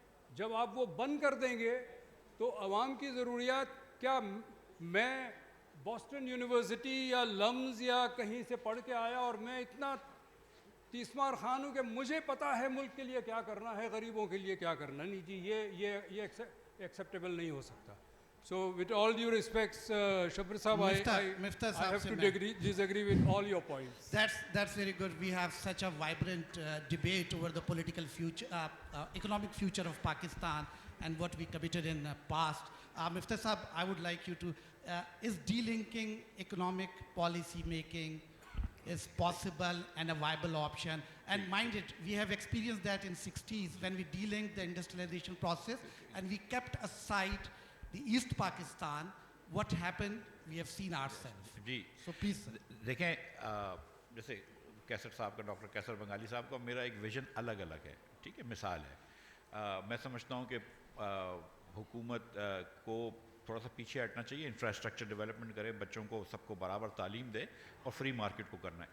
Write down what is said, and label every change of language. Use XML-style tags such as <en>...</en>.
<hi>जब आप वो बंद कर देंगे तो अवाम की ज़रूरियात, क्या मैं बॉस्टन यूनिवर्सिटी या लम्स या कहीं से पढ़ के आया और मैं इतना तीसमार खान हूँ कि मुझे पता है मुल्क के लिए क्या करना है, गरीबों के लिए क्या करना? नहीं जी, ये एक्सेप्टेबल नहीं हो सकता।</hi> <en>So with all due respects, Shabir Sahab, I have to disagree with all your points. That's very good. We have such a vibrant debate over the political future, economic future of Pakistan and what we committed in the past. Miftah Sahab, I would like you to, is delinking economic policy making is possible and a viable option? And mind it, we have experienced that in 60s when we delinked the industrialization process and we kept aside the East Pakistan. What happened, we have seen ourselves.</en> <hi>Ji,</hi> <en>So please, sir.</en> <hi>देखें, जैसे कैसर साहब का, doctor कैसर बंगाली साहब का, मेरा एक vision अलग अलग है, ठीक है, मिसाल है। मैं समझता हूँ कि हुकूमत को थोड़ा सा पीछे हटना चाहिए, इंफ्रास्ट्रक्चर डेवलपमेंट करे, बच्चों को सबको बराबर तालीम दे और फ्री मार्केट को करना है।</hi>